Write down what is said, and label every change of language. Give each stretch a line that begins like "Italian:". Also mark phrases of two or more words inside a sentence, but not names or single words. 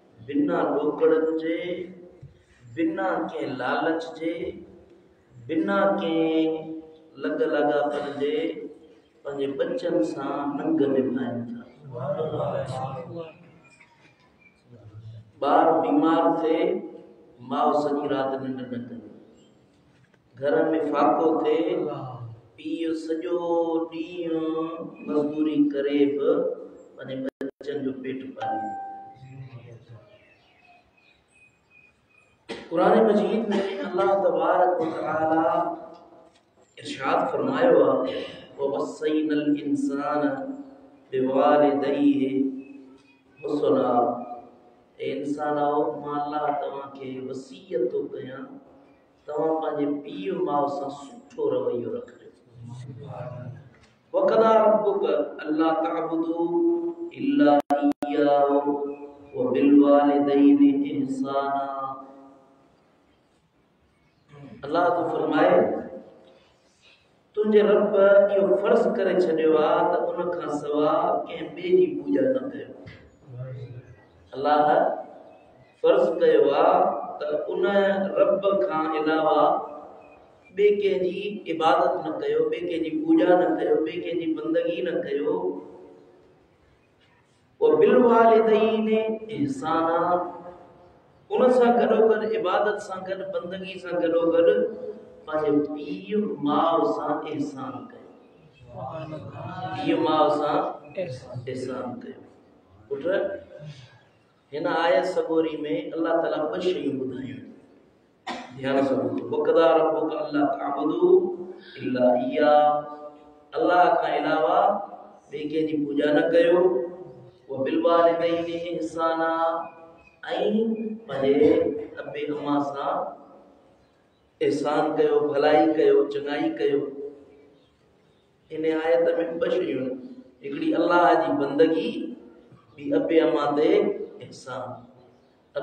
Sindhi: बिना ॾोकड़नि जे, बिना के लालच जे, बिना के लग लगापन जे पंहिंजे बच्चन सां नंग निभाइनि था। ॿार बीमार थे माउ सॼी राति निंड न करे, घर में फाको थे पीउ सॼो ॾींहुं मज़दूरी करे बि पंहिंजे बच्चन जो पेट पाले। कुरान मजीद में अल्लाह तबारक व तआला इरशाद फरमायो आहे
Arabic: ووصينا الإنسان بوالديه حسنا.
Sindhi: इंसानो मां अल्लाह तव्हांखे वसीयत थो कयां तव्हां पंहिंजे पीउ माउ सां सुठो रवैयो रखिजो।
Arabic: وقضى ربك ألا تعبدوا إلا إياه وبالوالدين إحسانا.
Sindhi: अल्लाह तो फरमाए तुंहिंजे रब इहो फर्ज़ करे छॾियो आहे त उन खां सवा कंहिं ॿिए जी पूॼा न कयो। अल्लाह फर्ज़ कयो आहे त उन रब खां अलावा ॿिए कंहिंजी इबादत न कयो, ॿिए कंहिंजी पूॼा न कयो, ॿिए कंहिंजी बंदगी न कयो।
Arabic: وبالوالدين إحسانا,
Sindhi: उन सां गॾोगॾु इबादत सां गॾु बंदगी सां गॾोगॾु पंहिंजे पीउ माउ सां एहसान कयो। पीउ माउ सां एहसान कयो। पुट हिन आयत सबोरी में अल्लाह ताला ॿ शयूं ॿुधायूं, ध्यान सां ॿुधो।
Arabic: وقضى ربك ألا تعبدوا إلا إياه,
Sindhi: अल्लाह खां अलावा ॿिए कंहिंजी पूॼा न कयो।
Arabic: وبالوالدين إحسانا,
Sindhi: ऐं पंहिंजे अबे अम्मा सां एहसान कयो, भलाई कयो, चङाई कयो। इन आयत में ॿ शयूं, हिकिड़ी अल्लाह जी बंदगी, ॿी अबे अम्मा ते एहसान।